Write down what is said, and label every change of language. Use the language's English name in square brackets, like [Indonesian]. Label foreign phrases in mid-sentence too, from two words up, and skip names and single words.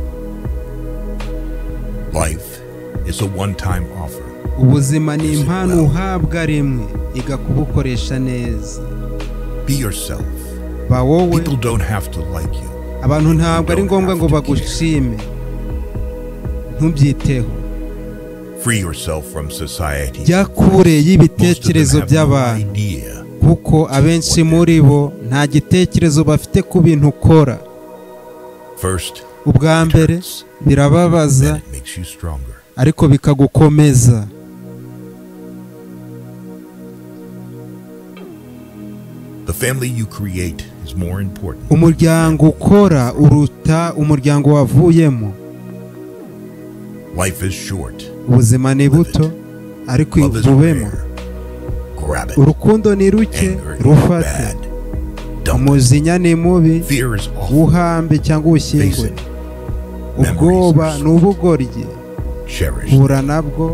[English] Life is a one-time offer. [Kinyarwanda] Ubuzima ni impano uhabwa rimwe, iga kubukoresha neza. [English] Be yourself. [Kinyarwanda] Ba wowe. [English] People don't have to like you. [Kinyarwanda] Abantu ntabwo ari ngombwa ngo bagushime. Ntubyiteho. [English] Free yourself from society. [Kinyarwanda] Jya kure y'ibitekerezo by'abantu, kuko abenshi muri bo nta gitekerezo bafite ku bintu ukora. Ubwa mbere birababaza, ariko bikagukomeza. [English] The family you create is more important. [Kinyarwanda] Umuryango ukora uruta umuryango wavuyemo. [English] Life is short. [Kinyarwanda] Ubuzima ni buto, ariko ibubemo. Urukundo ni ruke, rufate. Umujinya ni mubi, uhambe cyangwa ushyingwe. Ubwoba ni ubugoryi, hura nabwo.